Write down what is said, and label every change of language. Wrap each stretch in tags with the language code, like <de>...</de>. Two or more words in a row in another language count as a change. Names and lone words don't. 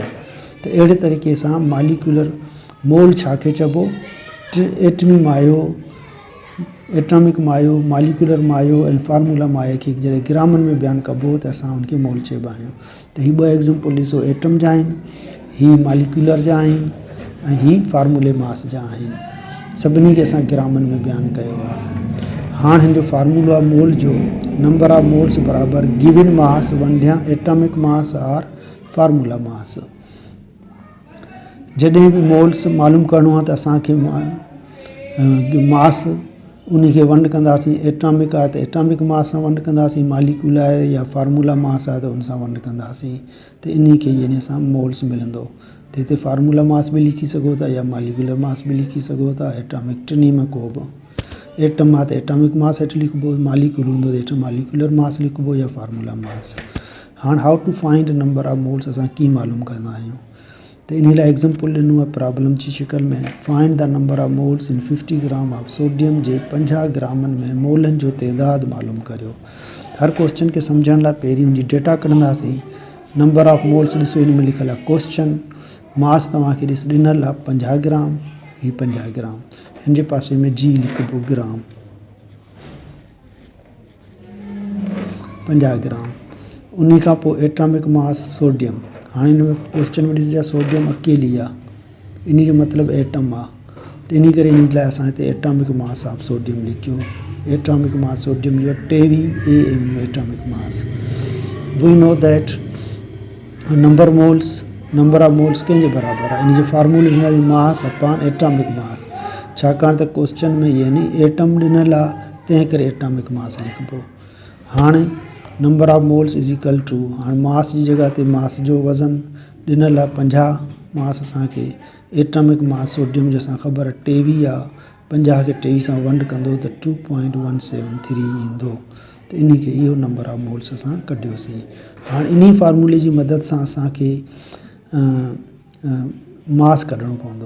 <sd>त अहिड़े तरीक़े सां</sd> <en>molecular mole</en> <sd>छा खे चइबो, एटमी मायो, एटॉमिक मायो, मॉलिक्यूलर मायो ऐं फार्मूला मायो खे जॾहिं ग्रामनि में बयानु कबो त असां उनखे मोल चइबा आहियूं। त हीअ 2 एग्ज़ाम्पल ॾिसो, एटम जा आहिनि, हीअ मॉलिक्यूलर जा आहिनि ऐं हीअ</sd> <en>formula mass</en> <sd>जा आहिनि। सभिनी खे असां ग्रामनि में बयानु कयो आहे। हाणे हिन जो फार्मूला मोल जो</sd> <en>number of moles</en> <sd>बराबरि</sd> <en>given mass</en> <sd>वंढिया</sd> <en>atomic mass or formula mass.</en> <sd>जॾहिं बि मोल्स मालूम करिणो आहे त असांखे मास उन खे वंड कंदासीं। एटॉमिक आहे त</sd> <en>atomic mass</en> <sd>सां वंड कंदासीं, मॉलिक्यूल आहे या</sd> <en>formula mass</en> <sd>आहे त उन सां वंड कंदासीं। त इन खे यानी असां मोल्स मिलंदो। त हिते</sd> <en>formula mass</en> <sd>बि लिखी सघो था या</sd> <en>molecular mass</en> <sd>बि लिखी सघो था, एटॉमिक टिनी में को बि। एटम आहे त</sd> <en>atomic mass</en> <sd>हेठि लिखिबो, मॉलिक्यूल हूंदो त हेठि</sd> <en>molecular mass</en> <sd>लिखिबो या</sd> <en>formula mass.</en> <sd>हाणे</sd> <en>how to find number of moles</en> <sd>असां कीअं मालूम कंदा आहियूं, त इन लाइ एग्ज़ाम्पल ॾिनो आहे प्रॉब्लम जी शिकल में।</sd> <en>find the number of moles in 50 gram of sodium</en> <sd>जे 50 ग्रामनि में मोलनि जो तइदादु मालूम करियो। हर क्वेश्चन खे सम्झण लाइ पहिरीं हुनजी डेटा कढंदासीं।</sd> <en>number of moles</en> <sd>ॾिसो, इन में लिखियलु आहे क्वेश्चन। मास तव्हांखे ॾिस ॾिनल आहे 50 ग्राम, ही 50 ग्राम, हिन जे पासे में जी लिखिबो ग्राम, 50 ग्राम। उन खां पोइ</sd> <en>atomic mass</en> <sd>सोडियम। हाणे हिन में क्वेश्चन में ॾिसजा सोडियम अकेली आहे, इन जो मतिलबु एटम आहे, त इन करे इन लाइ असां हिते</sd> <en>atomic mass of sodium</en> <sd>लिखियो।</sd> <en>atomic mass</en> <sd>सोडियम जो 23 AMU</sd> <en>atomic mass. we know that number of moles</en> <sd>कंहिंजे बराबरि आहे, इन जो फार्मूलो ॾिनल</sd> <en>mass upon atomic mass,</en> <sd>छाकाणि त क्वेश्चन में यानी एटम ॾिनल आहे, तंहिं करे</sd> <en>atomic mass</en> <sd>लिखिबो।</sd> <en>हाणे number of moles is equal to,</en> <sd>हाणे मास जी जॻह ते मास जो वज़न ॾिनल आहे 50 मास असांखे,</sd> <en>atomic mass</en> <sd>सोडियम जो असां ख़बर आहे 23 आहे, 50 खे 23 सां वंड कंदो त 2.173 ईंदो। त इन खे इहो</sd> <en>number of moles</en> <sd>असां कढियोसीं। हाणे इन फार्मूले जी मदद सां असांखे मास कढणो पवंदो।</sd>